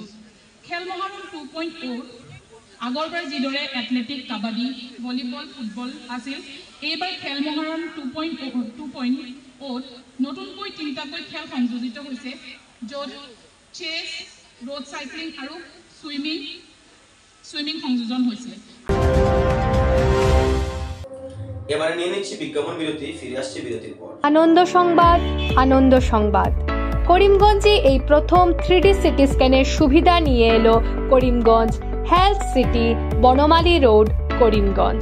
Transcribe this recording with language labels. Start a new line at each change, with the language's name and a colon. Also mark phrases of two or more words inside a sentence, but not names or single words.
Assamese: খেল মহাৰণ 2.4 আগৰবাৰ যিদৰে এথলেটিক, কাবাডী, ভলীবল, ফুটবল আছিল, এইবাৰ খেল মহাৰণ 2.0 নতুনকৈ 3টাকৈ খেল সংযোজিত হৈছে, য'ত চেছ,
English: road cycling
Assamese: আৰু সুইমিং সংযোজন হৈছে।
Bangla: এবারে নিয়ে নিচ্ছি বিজ্ঞাপন বিরতি, ফিরে আসছি বিরতির পর। আনন্দ সংবাদ করিমগঞ্জে এই প্রথম 3D
English: CT scan's
Bangla: সুবিধা নিয়ে এলো করিমগঞ্জ হেলথ সিটি, বনমালী রোড, করিমগঞ্জ।